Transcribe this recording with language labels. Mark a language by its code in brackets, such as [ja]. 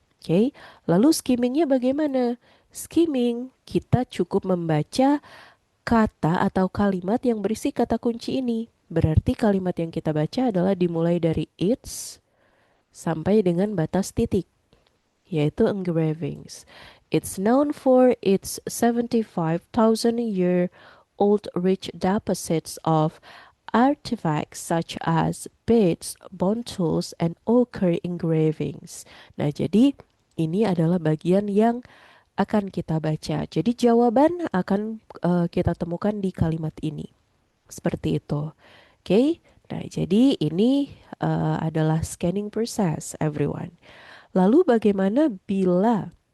[id] Oke, lalu skimmingnya bagaimana? Skimming, kita cukup membaca kata atau kalimat yang berisi kata kunci ini. Berarti kalimat yang kita baca adalah dimulai dari its sampai dengan batas titik, yaitu engravings. [en] It's known for its 75,000-year-old rich deposits of artifacts such as beads, bone tools, and ochre engravings. [id] Nah, jadi ini adalah bagian yang akan kita baca. Jadi jawaban akan kita temukan di kalimat ini. Seperti itu. Oke. Nah, jadi ini adalah [en] scanning process everyone. [id] Lalu bagaimana bila